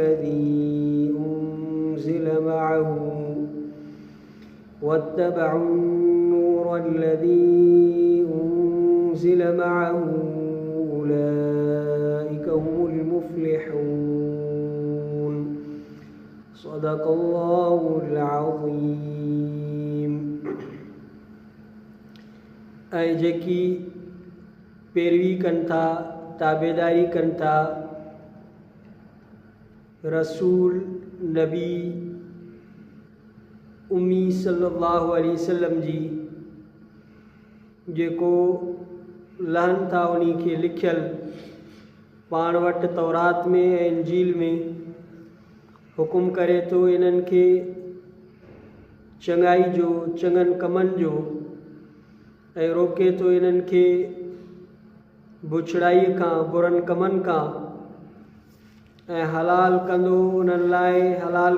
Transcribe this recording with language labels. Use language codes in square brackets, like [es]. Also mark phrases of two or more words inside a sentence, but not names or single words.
[ar] الذي أنزل معه أولئك هم المفلحون. صدق الله العظيم. [sd] ऐं जेकी पैरवी कनि था, ताबेदारी कनि था रसूल नबी उम्मी [ar] صلى الله عليه وسلم [sd] जी, जेको लहनि था उन्ही खे लिखियल पाण वटि तौरात में ऐं इंजील में हुकुम करे थो इन्हनि खे चङाई जो, चङनि कमनि जो ऐं रोके थो इन्हनि खे बुछड़ाई खां, बुरनि कमनि खां, ऐं हलाल कंदो उन्हनि लाइ, हलाल